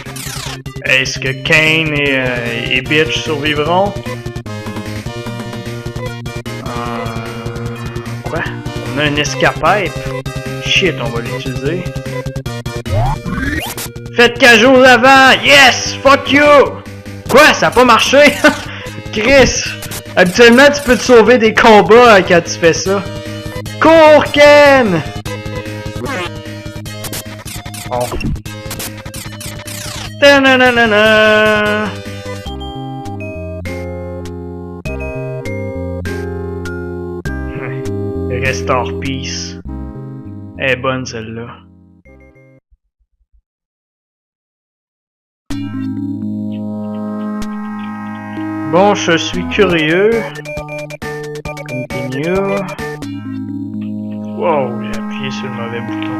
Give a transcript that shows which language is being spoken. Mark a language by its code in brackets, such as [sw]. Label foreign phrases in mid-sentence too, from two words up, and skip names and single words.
[fr] Est-ce que Kane et Bitch survivront? Quoi? On a un escape-pipe? Shit, on va l'utiliser. Faites cajou avant! [en] Yes! Fuck you! [fr] Quoi? Ça a pas marché? Chris! Habituellement, tu peux te sauver des combats quand tu fais ça. Cours, Ken! Oh. Ta-na-na-na-na! [en] Restore Peace. [fr] Elle est bonne celle-là. Bon, je suis curieux. Continue. Wow, j'ai appuyé sur le mauvais bouton.